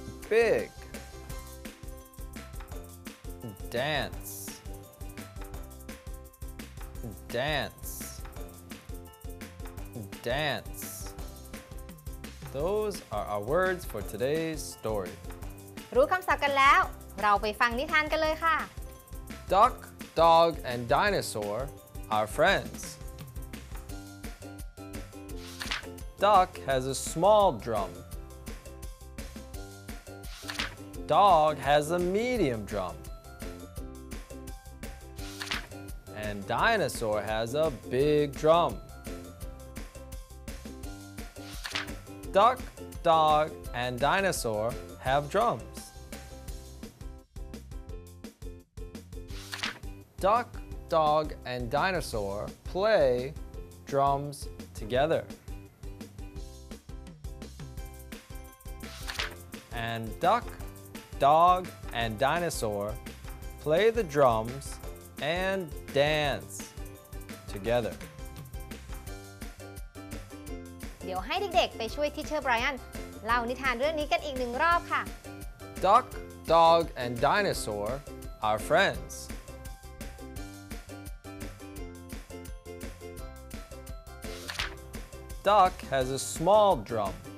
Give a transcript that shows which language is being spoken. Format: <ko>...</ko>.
<en>Big. Dance. Dance. Dance. Those are our words for today's story.</en> <th>รู้คำศัพท์กันแล้ว เราไปฟังนิทานกันเลยค่ะ</th> <en>Duck, dog, and dinosaur are friends. Duck has a small drum. Dog has a medium drum. And dinosaur has a big drum. Duck, dog, and dinosaur have drums. Duck, dog, and dinosaur play drums together. And duck, dog, and dinosaur play the drums and dance together.</en> <th>เดี๋ยวให้เด็กๆไปช่วยทีเชอร์ไบรอันเล่านิทานเรื่องนี้กันอีกหนึ่งรอบค่ะ</th> <en>Duck, dog, and dinosaur are friends. Duck has a small drum.</en>